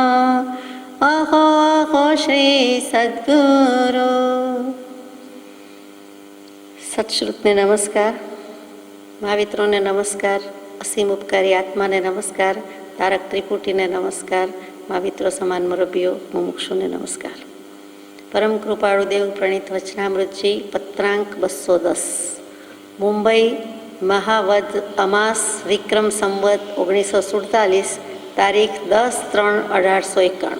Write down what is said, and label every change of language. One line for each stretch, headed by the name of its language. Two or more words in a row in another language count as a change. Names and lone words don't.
Gujarati: અહો અહો શ્રી સદ્ગુરુ। સત્શ્રુતને નમસ્કાર, મહાવિત્રોને નમસ્કાર, અસીમ ઉપકારી આત્માને નમસ્કાર, તારક ત્રિપુટીને નમસ્કાર, મહાવિત્રો સમાન મુરબ્બીઓ મુમુક્ષુને નમસ્કાર। પરમ કૃપાળુ દેવ પ્રણીત વચનામૃતજી પત્રાંક 210 મુંબઈ મહાવદ અમાસ વિક્રમ સંવત 1947 તારીખ 10/3/1891।